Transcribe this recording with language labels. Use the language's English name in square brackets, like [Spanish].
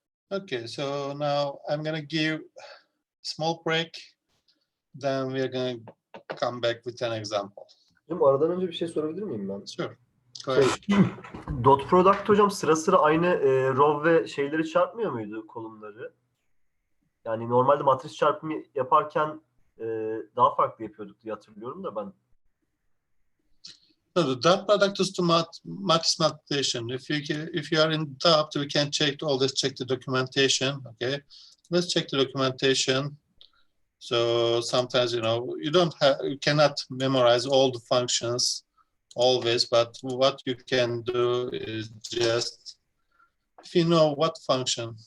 [English] Okay, so now I'm gonna give a small break. Then we're gonna come back with an example. [Turkish] Hocam aradan önce bir şey sorabilir miyim ben? [English] Sure. Go ahead. [Turkish] Dot product hocam sıra sıra aynı row ve şeyleri çarpmıyor muydu, kolumları? Yani normalde matris çarpımı yaparken daha farklı yapıyorduk diye hatırlıyorum da ben. [English] No, the dot product is to match multiplication. If you are in doubt, we can always check the documentation. Okay, let's check the documentation. So sometimes you cannot memorize all the functions always, but what you can do is just if you know what function.